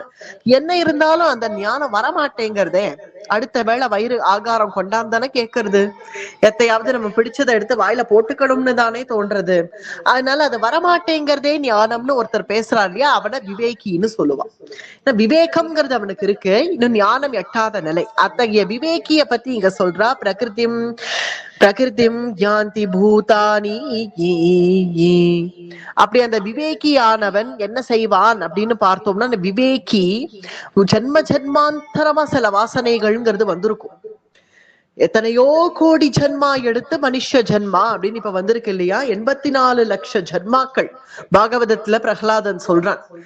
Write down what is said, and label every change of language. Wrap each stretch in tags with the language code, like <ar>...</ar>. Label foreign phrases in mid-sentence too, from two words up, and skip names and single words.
<ta>என்ன இருந்தாலும் அந்த ஞானம் வரமாட்டேங்கிறதே. அடுத்த வேளை வயிறு ஆகாரம் கொண்டாந்தானே கேட்கறது, எத்தையாவது நம்ம பிடிச்சதை எடுத்து வாயில போட்டுக்கணும்னு தானே தோன்றது. அதனால அது வரமாட்டேங்கிறதே ஞானம்னு ஒருத்தர் பேசுறாரு இல்லையா, அவனை விவேகின்னு சொல்லுவான். விவேகம்ங்கிறது அவனுக்கு இருக்கு, இன்னும் ஞானம் எட்டாத நிலை. அத்தகைய விவேகிய பத்தி இங்க சொல்றா.</ta> <sa>प्रकृतिं यान्ति भूतानि.</sa> <ta>அப்படி அந்த விவேகியானவன் என்ன செய்வான் அப்படின்னு பார்த்தோம்னா, அந்த விவேகி ஜென்ம ஜென்மாந்தரமா சில வாசனைகள்ங்கிறது வந்திருக்கும். எத்தனையோ கோடி ஜென்மா எடுத்து மனுஷ ஜென்மா அப்படின்னு இப்ப வந்திருக்கு இல்லையா, 84 லட்ச ஜென்மாக்கள் பாகவதத்துல பிரகலாதன் சொல்றான்.</ta>